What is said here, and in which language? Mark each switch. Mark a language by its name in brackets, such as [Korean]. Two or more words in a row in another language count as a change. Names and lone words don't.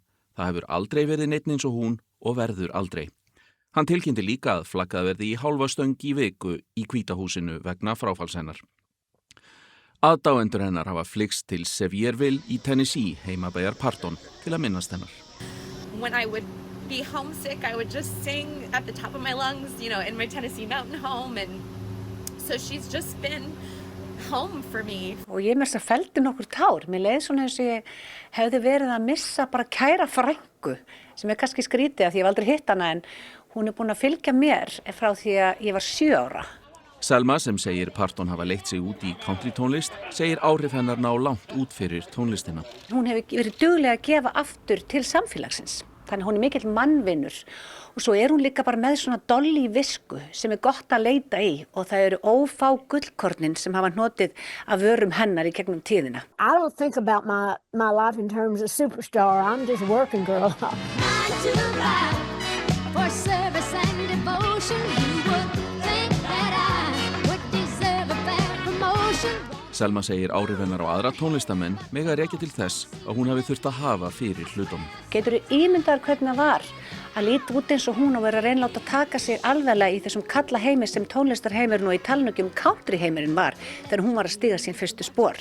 [Icelandic] Það hefur aldrei verið neinn eins og hún og verður aldrei. Hann tilkynnti líka að flaggað verði í hálfa stöng í viku í Hvíta húsinu vegna fráfalls hennar. Aðdáendur hennar hafa flykkst til Sevierville í Tennessee, heimabæjar Parton, til að minnast hennar. [English] When I would be homesick, I would just sing at the top of my lungs, in my Tennessee mountain home, and so she's just been home for me. [Icelandic] Og ég mest að feldi nokkur tár. Mér leið svona eins og ég hefði verið að missa bara kæra frænku, sem kannski skrítið af því ég hef aldrei hitt hana, en hún búin að fylgja mér frá því að ég var 7 ára. Selma, sem segir Parton hafa leitt sig út í countrytónlist, segir áhrif hennar ná langt út fyrir tónlistina. Hún hefur verið dugleg að gefa aftur til samfélagsins. Þannig hún mikill mannvinnur og svo hún líka bara með svona Dolly visku sem gott að leita í og það eru ófá gullkornin sem hafa hnotið af vörum hennar í gegnum tíðina. [English] I don't think about my life in terms of superstar. I'm just a working girl. For service and devotion, you would think that I would deserve a fair promotion. [Icelandic] Selma segir áhrif hennar á aðra tónlistamenn mega rekja til þess að hún hafi þurft að hafa fyrir hlutum. Geturðu ímyndað hvernig það var að líta út eins og hún og vera að reynláta að taka sig alvarlega í þessum kalla heimi sem tónlistarheimurinn og í talningum country heimurinn var þegar hún var að stíga sín fyrstu spor.